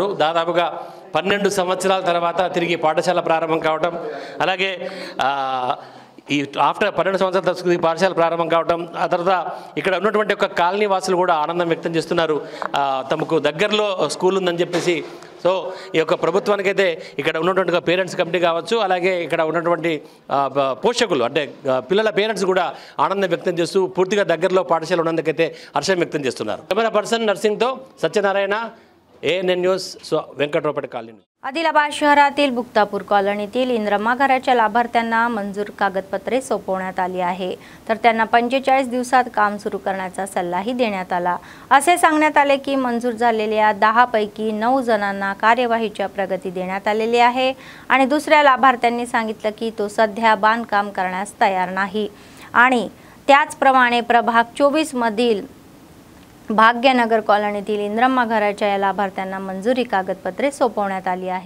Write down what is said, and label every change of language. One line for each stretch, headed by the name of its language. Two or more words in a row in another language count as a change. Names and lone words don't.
Telugu: దాదాపుగా 12 సంవత్సరాల తర్వాత తిరిగి పాఠశాల ప్రారంభం కావటం, అలాగే ఈ ఆఫ్టర్ 12 సంవత్సరాల తర్వాత పాఠశాల ప్రారంభం కావడం, ఆ తర్వాత ఇక్కడ ఉన్నటువంటి ఒక కాలనీ వాసులు కూడా ఆనందం వ్యక్తం చేస్తున్నారు. తమకు దగ్గరలో స్కూల్ ఉందని చెప్పేసి. సో ఈ యొక్క ప్రభుత్వానికైతే ఇక్కడ ఉన్నటువంటి
English: parents committee
Telugu: కావచ్చు, అలాగే ఇక్కడ ఉన్నటువంటి పోషకులు అంటే పిల్లల పేరెంట్స్ కూడా ఆనందం వ్యక్తం చేస్తూ పూర్తిగా దగ్గరలో పాఠశాల ఉన్నందుకైతే హర్షం వ్యక్తం చేస్తున్నారు.
English: camera person
Telugu: नरसिंहతో सत्यनारायण, ANN न्यूज, व्यंकटरावपेठ कॉलनी.
Marathi: आदिलाबाद शहरातील बुक्तापूर कॉलनीतील इंद्रमा घराच्या लाभार्थ्यांना मंजूर कागदपत्रे सोपवण्यात आली आहे, तर त्यांना 45 दिवसात काम सुरू करण्याचा सल्लाही देण्यात आला. असे सांगण्यात आले की मंजूर झालेल्या 10 पैकी 9 जणांना कार्यवाहीच्या प्रगती देण्यात आलेली आहे आणि दुसऱ्या लाभार्थ्यांनी सांगितलं की तो सध्या बांधकाम करण्यास तयार नाही आणि त्याचप्रमाणे प्रभाग 24 मधील भाग्यनगर कॉलनीतील इंद्रम्मा घराच्या या लाभार्थ्यांना मंजुरी कागदपत्रे सोपवण्यात आली आहे.